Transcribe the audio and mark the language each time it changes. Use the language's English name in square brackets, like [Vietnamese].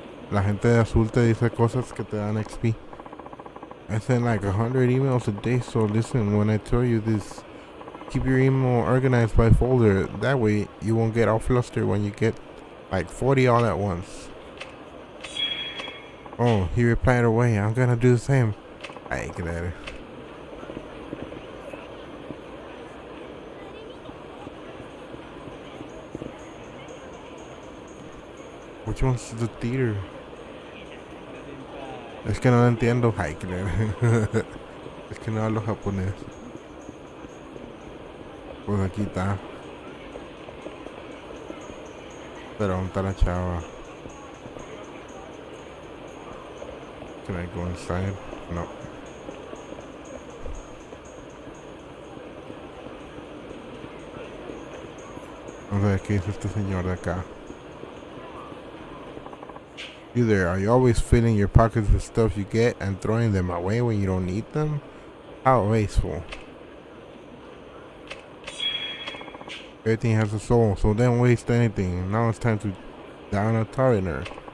[Spanish] La gente de azul te dice cosas que te dan XP. [English] I send like 100 emails a day, so listen when I tell you this. Keep your email organized by folder. That way you won't get all flustered when you get like 40 all at once. Oh, he replied away. I'm gonna do the same. Ay, get at it. Which one's the theater? [Spanish] Es que no lo entiendo. Ay, que le- Es que no hablo japonés. Pues aquí está. Pero ¿dónde está la chava? [English] Can I go inside? No. [Spanish] Vamos a ver qué dice este señor de acá. [English] You there, are you always filling your pockets with stuff you get and throwing them away when you don't need them? How wasteful. Everything has a soul, so don't waste anything. Now it's time to down a tariner.